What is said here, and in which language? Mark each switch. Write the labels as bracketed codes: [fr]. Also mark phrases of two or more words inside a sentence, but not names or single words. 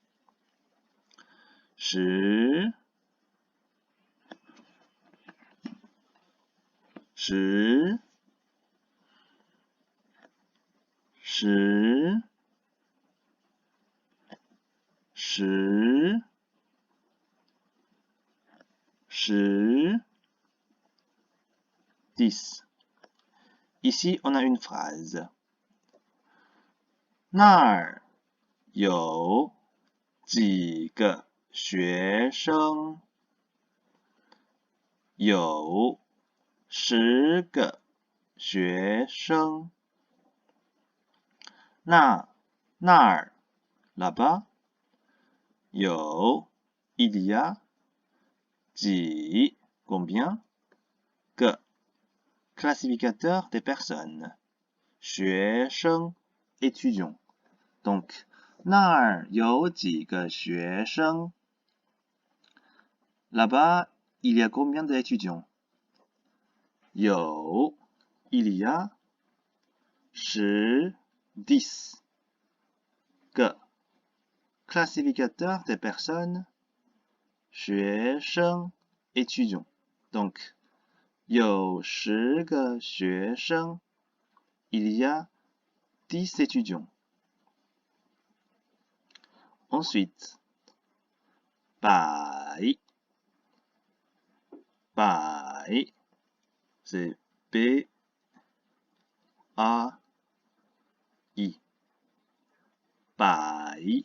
[fr] 10 10 10 10 10 10 ici on a une phrase [zh] 那儿有几个学生有10个学生那儿 [fr] là-bas 有 il y a 几 combien 个 classificateur des personnes 学生 étudiant donc [zh] 那儿有几个学生 [fr] là-bas il y a combien d'étudiants 有 il y a 10 10 个 classificateur des personnes 学生 étudiant donc [zh] 有10个学生。 [fr] Il y a 10 étudiants. Ensuite, Bai. Bai, c'est B-A-I. Bai.